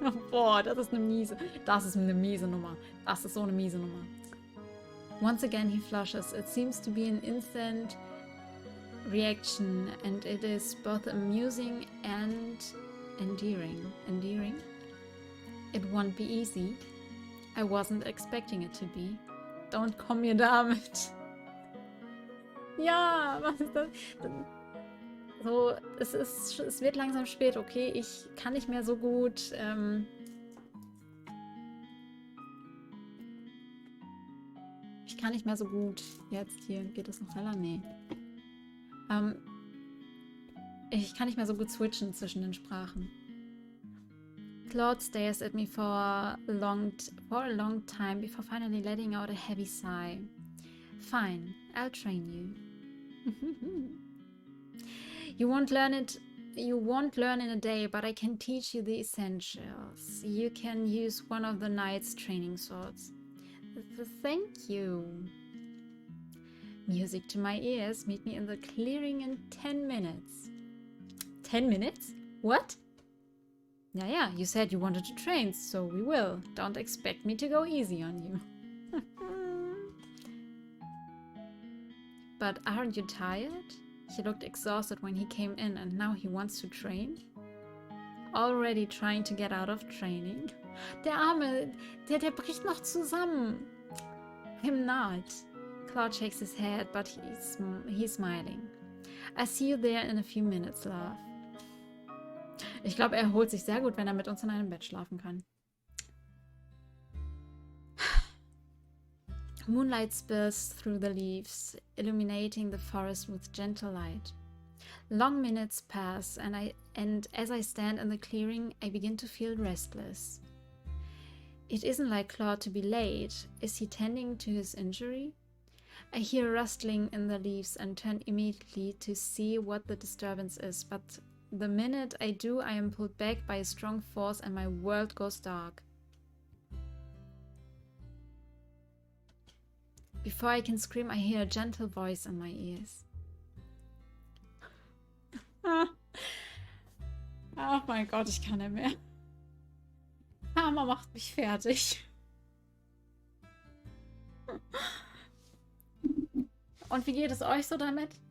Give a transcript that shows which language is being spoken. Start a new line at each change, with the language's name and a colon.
German: Boah, das ist eine miese Nummer. Das ist so eine miese Nummer.
English: Once again he flushes. It seems to be an instant reaction, and it is both amusing and endearing. Endearing? It won't be easy. I wasn't expecting it to be. Don't
German: komm mir damit. Ja, was ist das? So, es wird langsam spät, okay? Ich kann nicht mehr so gut... Ich kann nicht mehr so gut... Jetzt hier, geht das noch schneller? Nee. Ich kann nicht mehr so gut switchen zwischen den Sprachen.
English: Claude stares at me for a long time before finally letting out a heavy sigh. Fine, I'll train you. You won't learn in a day, but I can teach you the essentials. You can use one of the knight's training swords. Thank you. Music to my ears. Meet me in the clearing in 10 minutes. 10 minutes? What? Yeah, you said you wanted to train, so we will. Don't expect me to go easy on you. But aren't you tired? He looked exhausted when he came in, and now he wants to train? Already trying to get out of training?
German: Der Arme, der bricht noch zusammen.
English: I'm not. Claude shakes his head, but he's smiling. I see you there in a few minutes, love.
German: Ich glaube, er erholt sich sehr gut, wenn er mit uns in einem Bett schlafen kann.
English: Moonlight spills through the leaves, illuminating the forest with gentle light. Long minutes pass, and as I stand in the clearing, I begin to feel restless. It isn't like Claude to be late. Is he tending to his injury? I hear rustling in the leaves and turn immediately to see what the disturbance is, but the minute I do, I am pulled back by a strong force and my world goes dark. Before I can scream, I hear a gentle voice in my ears.
German: Oh mein Gott, ich kann nicht mehr. Mama macht mich fertig. Und wie geht es euch so damit?